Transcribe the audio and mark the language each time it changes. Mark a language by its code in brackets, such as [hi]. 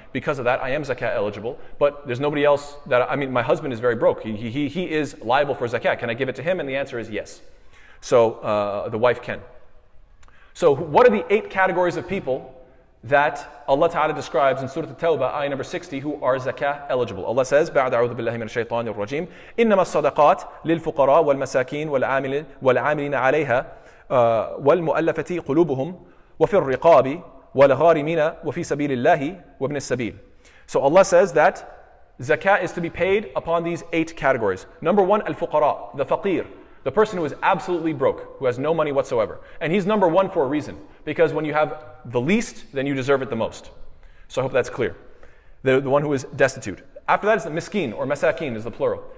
[en] Because of that, I am zakah eligible, but there's nobody else my husband is very broke. He is liable for zakah. Can I give it to him? And the answer is yes. So the wife can. So what are the 8 categories of people that Allah Ta'ala describes in Surah At-Tawbah, ayah number 60, who are zakah eligible? Allah says, [ar] بعد أعوذ بالله من الشيطان الرجيم إنما الصدقات للفقراء والمساكين والعاملين عليها والمؤلفة قلوبهم وفي الرقاب والغارمين وفي سبيل الله وابن السبيل. [en] So Allah says that zakah is to be paid upon these 8 categories. Number 1, al-fuqara, the faqir. The person who is absolutely broke, who has no money whatsoever. And he's number 1 for a reason. Because when you have the least, then you deserve it the most. So I hope that's clear. The one who is destitute. After that is the miskin, or masakin is the plural.